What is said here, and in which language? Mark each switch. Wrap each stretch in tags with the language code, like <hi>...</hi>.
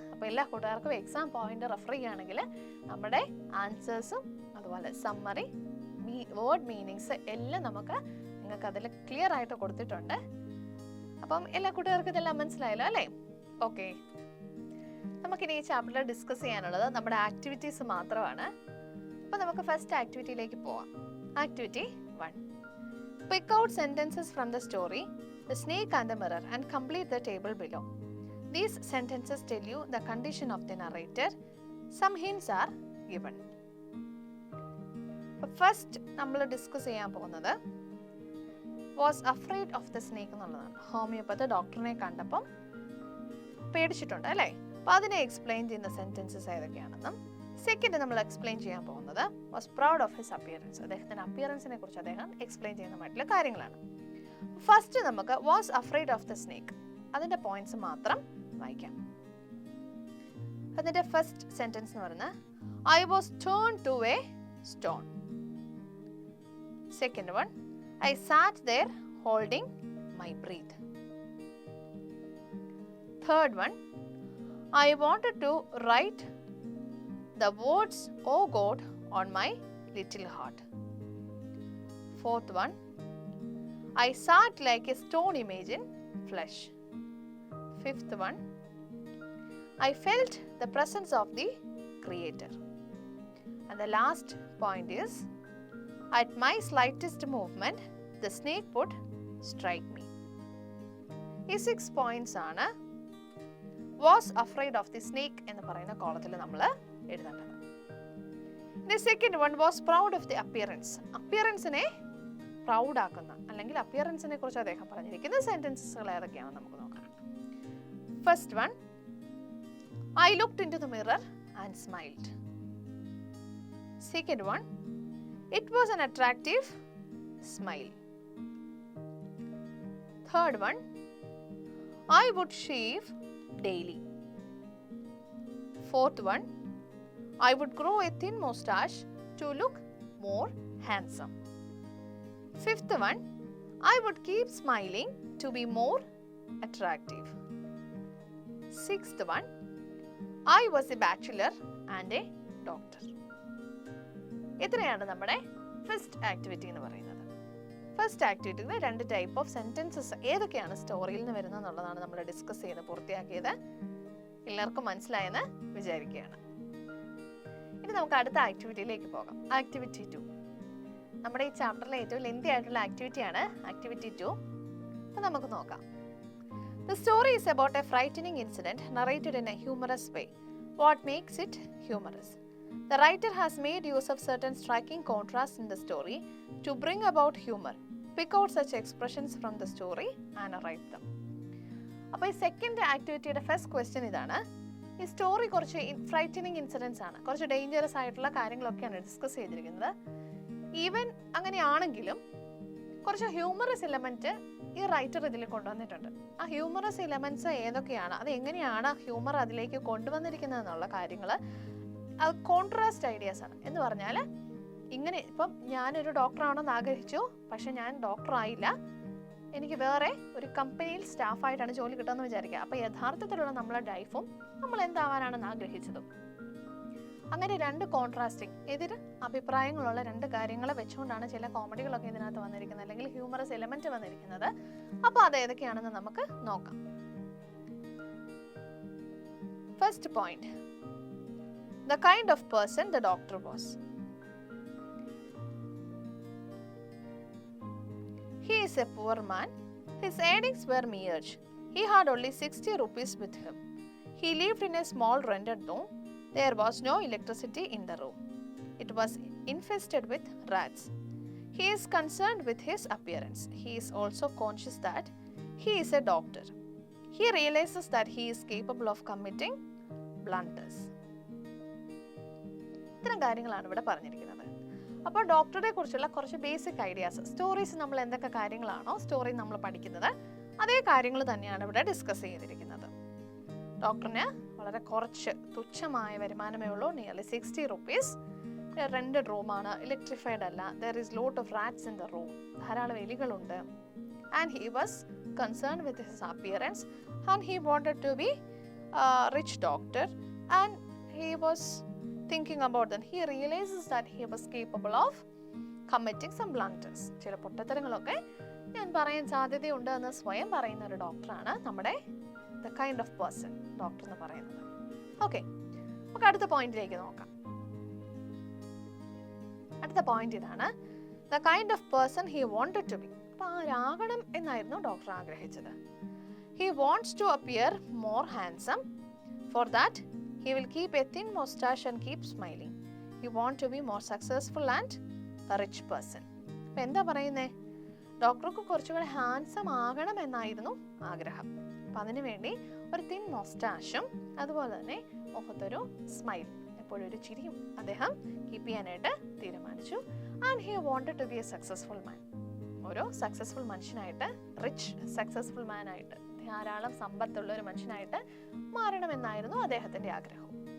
<ml>അപ്പോൾ എല്ലാ കൂട്ടുകാർക്കും എക്സാം പോയിന്റ് റെഫർ ചെയ്യുകയാണെങ്കിൽ നമ്മുടെ ആൻസേഴ്സും അതുപോലെ സമ്മറി, വേർഡ് മീനിങ്സ് എല്ലാം നമുക്ക് നിങ്ങൾക്ക് അതിൽ ക്ലിയർ ആയിട്ട് കൊടുത്തിട്ടുണ്ട്. അപ്പം എല്ലാ കൂട്ടുകാർക്കും ഇതെല്ലാം മനസ്സിലായല്ലോ അല്ലേ? ഓക്കെ, നമുക്കിനി ഈ ചാപ്റ്ററിൽ ഡിസ്കസ് ചെയ്യാനുള്ളത് നമ്മുടെ ആക്ടിവിറ്റീസ് മാത്രമാണ്. അപ്പോൾ നമുക്ക് ഫസ്റ്റ് ആക്ടിവിറ്റിയിലേക്ക് പോവാം.</ml> <en>Activity 1. Pick out sentences from the story, The Snake and the Mirror, and complete the table below. These sentences tell you the condition of the narrator. Some hints are given.</en> <ml>First, നമ്മൾ discuss ചെയ്യാൻ പോകുന്നത്</ml> <en>was afraid of the snake</en> <ml>എന്നുള്ളതാണ്. Homeopathy ഡോക്ടറിനെ കണ്ടപ്പം പേടിച്ചിട്ടുണ്ട് അല്ലേ? അപ്പോൾ അതിനെ explain ചെയ്യുന്ന സെന്റൻസസ് ഏതൊക്കെയാണെന്നും. സെക്കൻഡ് നമ്മൾ എക്സ്പ്ലെയിൻ ചെയ്യാൻ പോകുന്നത്</ml> <en>Was proud of his appearance.</en> <ml>അദ്ദേഹത്തിന്റെ അപ്പിയറൻസിനെ കുറിച്ച് അദ്ദേഹം എക്സ്പ്ലെയിൻ ചെയ്യുന്നതായിട്ടുള്ള കാര്യങ്ങളാണ്. ഫസ്റ്റ് നമുക്ക്</ml> <en>was afraid of the snake,</en> <ml>അതിന്റെ പോയിന്റ്സ് മാത്രം വായിക്കാം. അതിന്റെ ഫസ്റ്റ് സെന്റൻസ് എന്ന് പറയുന്നത്</ml> <en>I was turn to a stone. Second one I sat there holding my breath. Third one I wanted to write the words "Oh God" on my little heart. Fourth one, I sat like a stone image in flesh. Fifth one, I felt the presence of the Creator. And the last point is, at my slightest movement, the snake would strike me.</en> <ml>ഈ 6 points ആണ്</ml> <en>was afraid of the snake</en> <ml>എന്ന് പറയുന്ന കോളത്തിൽ നമ്മൾ എഴുതേണ്ടത്.</ml> <en>The second one was proud of the appearance.</en> <ml>അപ്പിയറൻസിനെ proud ആക്കുന്ന അല്ലെങ്കിൽ അപ്പിയറൻസിനെ കുറിച്ച് അദ്ദേഹം പറഞ്ഞിരിക്കുന്ന സെന്റൻസുകൾ ഏതൊക്കെയാണെന്ന് നമുക്ക് നോക്കാം.</ml> <en>First one, I looked into the mirror and smiled. Second one, it was an attractive smile. Third one, I would shave daily. Fourth one, I would grow a thin moustache to look more handsome. Fifth one, I would keep smiling to be more attractive. Sixth one, I was a bachelor and a doctor.</en> <ml>ഇത്രയാണ് നമ്മുടെ first activity എന്ന് പറയുന്നത്. First ആക്ടിവിറ്റിയിൽ 2 type of sentences ഏതൊക്കെയാണ് സ്റ്റോറിയിൽ നിന്ന് വരുന്നത് എന്നുള്ളതാണ് നമ്മൾ discuss ചെയ്ത് പൂർത്തിയാക്കിയത്. എല്ലാവർക്കും മനസ്സിലായെന്ന് വിചാരിക്കുകയാണ്. ഇനി നമുക്ക് അടുത്ത ആക്ടിവിറ്റിയിലേക്ക് പോകാം. ആക്ടിവിറ്റി 2 നമ്മുടെ ഈ ചാപ്റ്ററിലെ ഏറ്റവും ലെന്തി ആയിട്ടുള്ള ആക്ടിവിറ്റിയാണ് ആക്ടിവിറ്റി 2. അപ്പോൾ നമുക്ക് നോക്കാം.</ml> <en>The story is about a frightening incident narrated in a humorous way. What makes it humorous? The writer has made use of certain striking contrasts in the story to bring about humor. Pick out such expressions from the story and write them.</en> <ml>അപ്പോൾ ഈ second ആക്ടിവിറ്റിയുടെ first question ഇതാണ്. ഈ story കുറച്ച് frightening incidents ആണ്, കുറച്ച് dangerous ആയിട്ടുള്ള കാര്യങ്ങളൊക്കെയാണ് discuss ചെയ്തിരിക്കുന്നത്. ഈവൻ അങ്ങനെയാണെങ്കിലും കുറച്ച് ഹ്യൂമറസ് എലമെന്റ് ഈ റൈറ്റർ ഇതിൽ കൊണ്ടുവന്നിട്ടുണ്ട്. ആ ഹ്യൂമറസ് എലമെന്റ്സ് ഏതൊക്കെയാണ്, അത് എങ്ങനെയാണ് ഹ്യൂമർ അതിലേക്ക് കൊണ്ടുവന്നിരിക്കുന്നത് എന്നുള്ള കാര്യങ്ങൾ അത് കോൺട്രാസ്റ്റ് ഐഡിയാസ് ആണ്. എന്ന് പറഞ്ഞാൽ ഇങ്ങനെ ഇപ്പം ഞാനൊരു ഡോക്ടറാണെന്ന് ആഗ്രഹിച്ചു, പക്ഷെ ഞാൻ ഡോക്ടർ ആയില്ല, എനിക്ക് വേറെ ഒരു കമ്പനിയിൽ സ്റ്റാഫായിട്ടാണ് ജോലി കിട്ടുമെന്ന് വിചാരിക്കുക. അപ്പോൾ യഥാർത്ഥത്തിലുള്ള നമ്മളെ ലൈഫും നമ്മൾ എന്താവാനാണെന്ന് ആഗ്രഹിച്ചതും അങ്ങനെ 2 കോൺട്രാസ്റ്റിംഗ് എതിർ അഭിപ്രായങ്ങളുള്ള 2 കാര്യങ്ങളെ വെച്ചുകൊണ്ടാണ് ചില കോമഡികളൊക്കെ ഇതിനകത്ത് വന്നിരിക്കുന്നത്, അല്ലെങ്കിൽ ഹ്യൂമറസ് എലമെന്റ് വന്നിരിക്കുന്നത്. അപ്പോൾ അത് ഏതൊക്കെയാണെന്ന് നമുക്ക് നോക്കാം.</ml> <en>First point, the kind of person the doctor was. He is a poor man. His earnings were meagre. He had only 60 rupees with him. He lived in a small rented room. There was no electricity in the room. It was infested with rats. He is concerned with his appearance. He is also conscious that he is a doctor. He realizes that he is capable of committing blunders.</en> <ml>ഇത്തരം കാര്യങ്ങളാണ് ഇവിടെ പറഞ്ഞിരിക്കുന്നത്. അപ്പോൾ ഡോക്ടറെ കുറിച്ചുള്ള കുറച്ച് basic ideas, stories നമ്മൾ എന്തൊക്കെ കാര്യങ്ങളാണോ സ്റ്റോറി നമ്മൾ പഠിക്കുന്നത് അതേ കാര്യങ്ങൾ തന്നെയാണ് ഇവിടെ ഡിസ്കസ് ചെയ്തിരിക്കുന്നത്. ഡോക്ടറിന് വളരെ കുറച്ച് തുച്ഛമായ വരുമാനമേ ഉള്ളൂ, നിയർലി 60 rupees. റെന്റഡ് റൂമാണ്, ഇലക്ട്രിഫൈഡ് അല്ല.</ml> <en>there is lot of rats in the room,</en> <ml>ധാരാളം എലികളുണ്ട്.</ml> <en>And he was concern with his appearance and he wanted to be rich doctor and he was thinking about that. He realizes that he was capable of committing some blunders.</en> <ml>ചില പൊട്ടത്തരങ്ങളൊക്കെ ഞാൻ പറയാൻ സാധ്യതയുണ്ട് എന്ന് സ്വയം പറയുന്ന ഒരു ഡോക്ടറാണ് നമ്മുടെ</ml> <en>the kind of person</en> <ml>doctor എന്ന് പറയുന്നത്. ഓക്കെ, നമുക്ക് അടുത്ത പോയിന്റിലേക്ക് നോക്കാം. അടുത്ത പോയിന്റ് ഇതാണ്,</ml> <en>the kind of person he wanted to be.</en> <ml>അപ്പോൾ ആരാകണം എന്നായിരുന്നു ഡോക്ടർ ആഗ്രഹിച്ചത്.</ml> <en>He wants to appear more handsome. For that he will keep a thin mustache and keep smiling. He want to be more successful and a rich person.</en> <ml>അപ്പോൾ എന്താ പറയുന്നേ, ഡോക്ടർക്ക് കുറച്ചുകൂടെ handsome ആകണം എന്നായിരുന്നു ആഗ്രഹം. അപ്പം അതിനു വേണ്ടി ഒരു തിൻ മൊസ്റ്റാഷും അതുപോലെ തന്നെ മുഖത്തൊരു സ്മൈൽ, എപ്പോഴും ഒരു ചിരിയും അദ്ദേഹം കീപ്പ് ചെയ്യാനായിട്ട് തീരുമാനിച്ചു.</ml> <en>And he wanted to be a successful man.</en> <ml>ഒരു സക്സസ്ഫുൾ മനുഷ്യനായിട്ട്, റിച്ച് സക്സസ്ഫുൾ മാൻ ആയിട്ട്, ധാരാളം സമ്പത്തുള്ള ഒരു മനുഷ്യനായിട്ട് മാറണമെന്നായിരുന്നു അദ്ദേഹത്തിന്റെ ആഗ്രഹം.</ml>